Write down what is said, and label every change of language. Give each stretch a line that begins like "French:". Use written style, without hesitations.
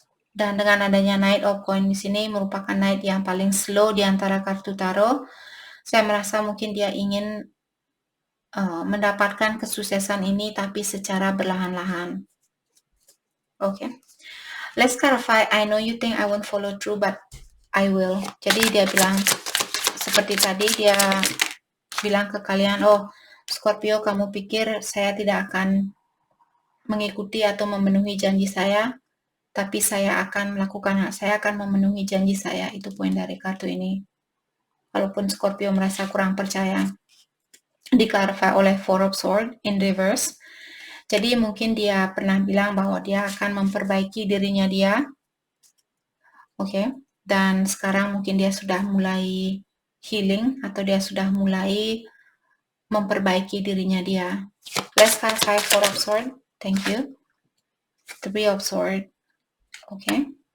Indonesian: Dan dengan adanya Knight of Coins di sini merupakan Knight yang paling slow di antara kartu tarot. Saya merasa mungkin dia ingin mendapatkan kesuksesan ini tapi secara berlahan-lahan. Oke.
English: Let's clarify. I know you think I won't follow through, but I will.
Indonesian: Jadi dia bilang seperti tadi, dia bilang ke kalian, oh Scorpio, kamu pikir saya tidak akan mengikuti atau memenuhi janji saya, tapi saya akan memenuhi janji saya. Itu poin dari kartu ini. Walaupun Scorpio merasa kurang percaya. Diklarify oleh Four of Swords in reverse. Jadi mungkin dia pernah bilang bahwa dia akan memperbaiki dirinya dia. Oke. Dan sekarang mungkin dia sudah mulai healing atau dia sudah mulai memperbaiki dirinya dia.
English: Let's clarify Four of Swords. Thank you. Three of Swords.
Indonesian: Oke.